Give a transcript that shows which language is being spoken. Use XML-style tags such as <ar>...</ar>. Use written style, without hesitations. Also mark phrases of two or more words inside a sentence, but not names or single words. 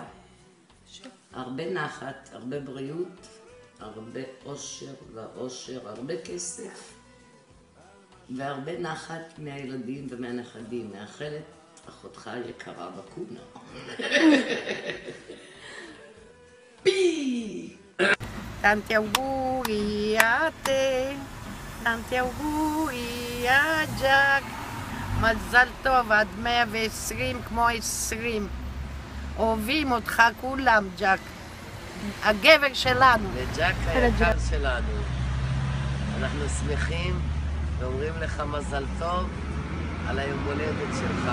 <he>הרבה נחת, הרבה בריאות, הרבה אושר ואושר, הרבה כסף, והרבה נחת מהילדים ומהנכדים. מאחלת אחותך היקרה בקונה. פי!</he> <it>Tanti auguri a te, tanti auguri a ג'אק,</it> <he>מזל טוב עד 120 כמו 20. אוהבים אותך כולם, ג'אק. הגבר שלנו. לג'אק היקר שלנו. אנחנו שמחים ואומרים לך מזל טוב על היום הולדת שלך.</he>